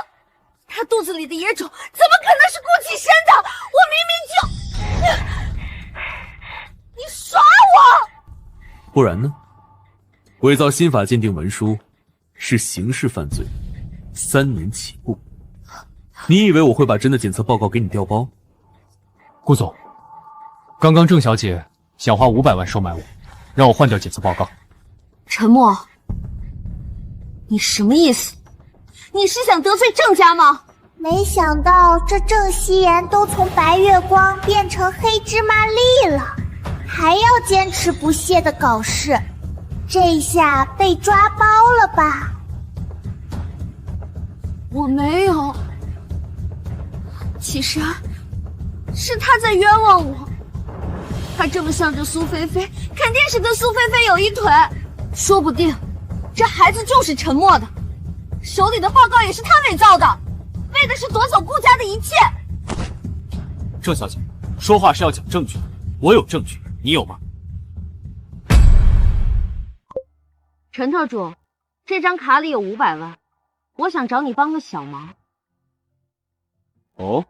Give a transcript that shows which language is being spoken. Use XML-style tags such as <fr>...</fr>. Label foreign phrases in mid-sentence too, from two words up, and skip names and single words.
<zh>他肚子里的野种怎么可能是顧启深的？我明明就……你耍我！不然呢？伪造新法鉴定文书是刑事犯罪，3年起步。你以为我会把真的检测报告给你调包？顧總，剛剛鄭小姐想花500萬收買我，讓我換掉檢測報告。陳默，你什麼意思？你是想得罪鄭家嗎？沒想到這鄭希言都從白月光變成黑芝麻粒了，還要堅持不懈的搞事，這下被抓包了吧？我沒有，其實是他在冤枉我。他這麼向着蘇菲菲，肯定是跟蘇菲菲有一腿，說不定這孩子就是陳默的，手裡的報告也是他偽造的，為的是奪走顧家的一切。鄭小姐，說話是要講證據的，我有證據，你有嗎？陳特助，這張卡裡有500萬，我想找你幫個小忙。哦，</zh>